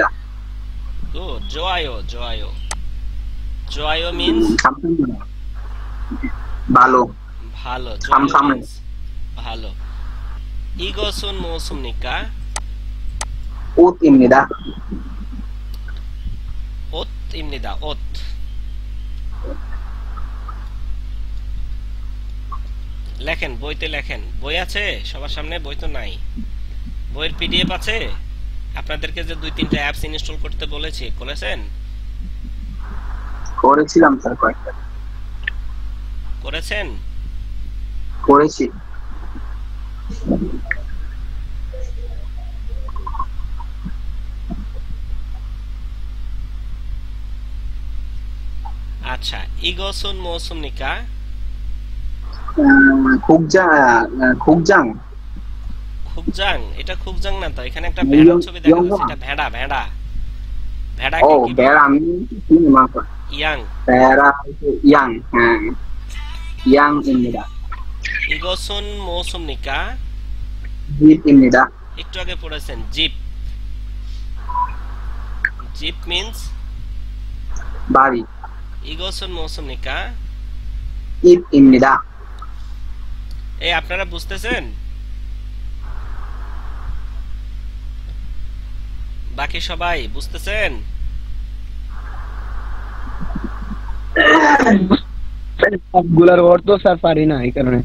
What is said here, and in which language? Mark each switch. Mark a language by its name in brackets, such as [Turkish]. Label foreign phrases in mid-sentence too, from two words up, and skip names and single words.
[Korean] 굿. 좋아요. 좋아요. 좋아요 means 감사합니다. [Bangla] ভালো। ভালো। 좋아요 [Korean] 감사합니다. means [Bangla] ভালো. [Korean] 이것은 무엇입니까? 옷입니다. 옷입니다. 옷. [Bangla] লেখেন, বইতে লেখেন। বই আছে সবার সামনে? বই তো নাই। বইয়ের পিডিএফ আছে? আপনাদেরকে যে 2-3টা অ্যাপস ইনস্টল করতে বলেছি, করেছেন? করেছিলাম স্যার কয়েকটা। করেছেন? করেছি। আচ্ছা। [Korean] 이것은 무엇입니까? 국장 [Bangla] খুবজাং। এটা খুবজাং না তো, এখানে একটা ভেড়ার ছবি দেখা যাচ্ছে। এটা ভেড়া, ভেড়া। ভেড়াকে ও কি বলে? বেড়া আমি চিনি মাত্র ইয়াং। বেড়া ইয়াং হ্যাঁ ইয়াং입니다. [Korean] 이것은 무엇입니까? জিপ입니다. [Bangla] একটু আগে পড়েছেন জিপ। জিপ means বাড়ি। [Korean] 이것은 무엇입니까? 입입니다. [Bangla] এই আপনারা বুঝতেছেন? বাকি সবাই বুঝতেছেন? সবগুলার অর্থ স্যার পারি না, এই কারণে